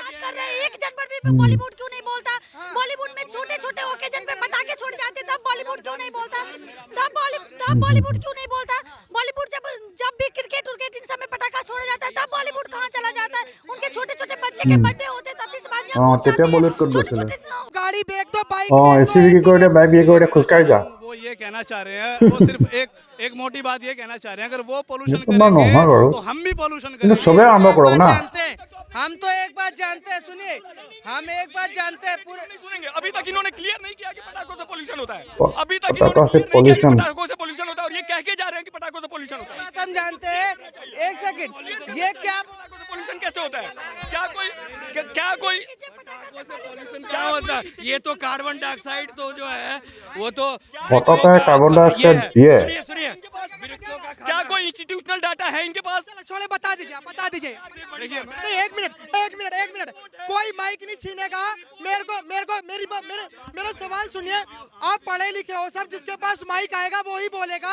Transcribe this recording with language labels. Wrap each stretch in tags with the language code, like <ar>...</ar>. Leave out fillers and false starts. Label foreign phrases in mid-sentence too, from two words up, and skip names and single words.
<hi>बात कर रहे हैं, 1 जनवरी पे बॉलीवुड क्यों नहीं बोलता? बॉलीवुड में छोटे छोटे ओकेजन पे पटाखे छोड़ जाते, तब बॉलीवुड क्यों नहीं बोलता? तब बॉलीवुड क्यों नहीं बोलता? बॉलीवुड जब भी क्रिकेट इन सब में पटाखा छोड़ा जाता है, तब बॉलीवुड कहाँ चला जाता है? उनके छोटे छोटे बच्चे के बर्थडे होते हैं, आतिशबाजियां हाँ, फूट जाती</hi> <as>তেতিয়া</as> <hi>हैं।</hi> <as>বলিউড ক'ত</as> <hi>छोटे</hi> <as>গৈছিলে?</as> <hi>छोटे गाड़ी बेच दो, बाइक</hi> <as>অঁ</as> <hi>बेच</hi> <as>এচি</as> <hi>दो,</hi> <as>বিক্ৰী কৰি দে বাইক বিক্ৰী কৰি দে খোজকাঢ়ি যা।</as> <hi>वो ये कहना चाह रहे हैं, वो सिर्फ एक मोटी बात ये कहना चाह रहे हैं, अगर वो पोल्यूशन ये तो ना</hi> <as>নহয় বাৰু।</as> <hi>तो हम भी पोल्यूशन</hi> <as>কিন্তু</as> <hi>करेंगे।</hi> <as>চবেই আৰম্ভ কৰক না।</as> <hi>हम तो एक बात जानते हैं, सुनिए, हम एक बात जानते हैं पूरे। सुनेंगे, अभी तक इन्होंने क्लियर नहीं किया कि पटाखों से पोल्यूशन होता है। प- अभी तक पटाखों इन्होंने से clear नहीं किया कि pollution। पटाखों से पोल्यूशन होता है और ये कह के जा रहे हैं कि पटाखों से पोल्यूशन होता है। बात हम जानते हैं, 1 सेकंड, ये क्या पटाखों से पोल्यूशन कैसे होता है? क्या कोई क्या होता है? ये तो</hi> <en>carbon dioxide</en> <hi>तो जो है वो तो</hi> <as>পতাকাই</as> <en>carbon dioxide</en> <as>দিয়ে।</as> <hi>सुनिए सुनिए, क्या कोई</hi> <en>institutional data</en> <hi>है इनके पास? छोड़े, बता दीजिए, आप बता दीजिए। देखिए, नहीं, एक मिनट, कोई माइक नहीं छीनेगा। मेरा सवाल सुनिए। आप पढ़े लिखे हो सर, जिसके पास माइक आएगा वो ही बोलेगा।</hi>